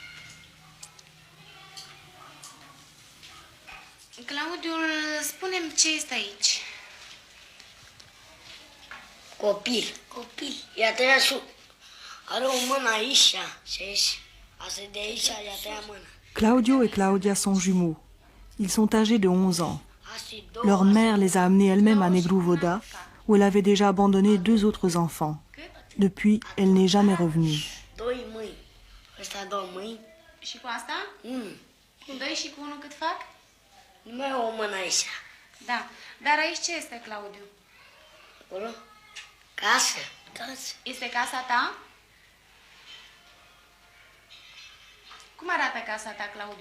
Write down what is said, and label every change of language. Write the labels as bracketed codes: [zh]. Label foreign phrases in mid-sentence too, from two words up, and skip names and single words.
[ro] Claudiu, spune-mi ce este aici. Copil. Copil. Ea tăia are o mână aici și aici. Asta de aici, ea tăia mâna. [fr] Claudio et Claudia sont jumeaux. Ils sont âgés de 11 ans. [ro] Asta e două. [fr] Leur mère les a amenés elle-même à Negru Voda, où elle avait déjà abandonné 2 autres enfants. Depuis, elle n'est jamais revenue. [ro] Doi mâini. Ăsta două mâini. Și cu asta? Mm. Cu 2 și cu 1 cât fac? Numai o mână aici. Da. Dar aici ce este, Claudiu? Acolo? Casă. Casă. Este casa ta? Cum arată casa ta, Claudiu?